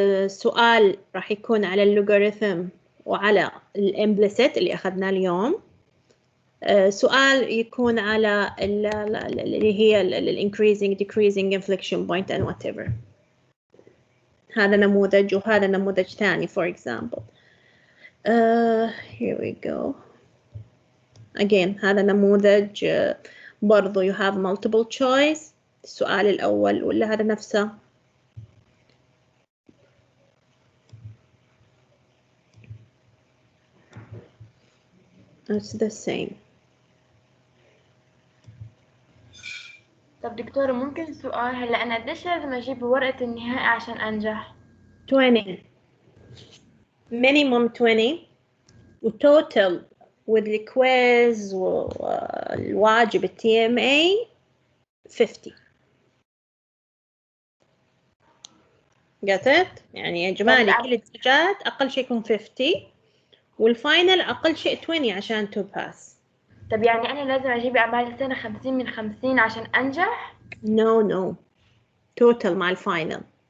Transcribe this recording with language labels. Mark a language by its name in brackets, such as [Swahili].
[Arabic] سؤال راح يكون على اللوغاريثم وعلى الامبليسيت اللي أخذناه اليوم. سؤال يكون على اللي هي [English] increasing decreasing inflection point and whatever. [Arabic] هذا نموذج وهذا نموذج ثاني [English] for example. Here we go. Again [Arabic] هذا نموذج برضو [English] you have multiple choice. [Arabic] السؤال الأول ولا هذا نفسه؟ [English] It's the same. [Arabic] طب دكتورة ممكن سؤال؟ هلا أنا قديش لازم أجيب ورقة النهائي عشان أنجح؟ [English] 20 minimum 20 وtotal with the quiz [Arabic] والواجب [English] TMA 50. Got it؟ [Arabic] يعني إجمالي كل الدرجات أقل شيء يكون 50 والفاينل أقل شيء 20 عشان [English] to pass. [Arabic] طب يعني أنا لازم أجيب أعمال السنة 50 من 50 عشان أنجح؟ No total مع الفاينل.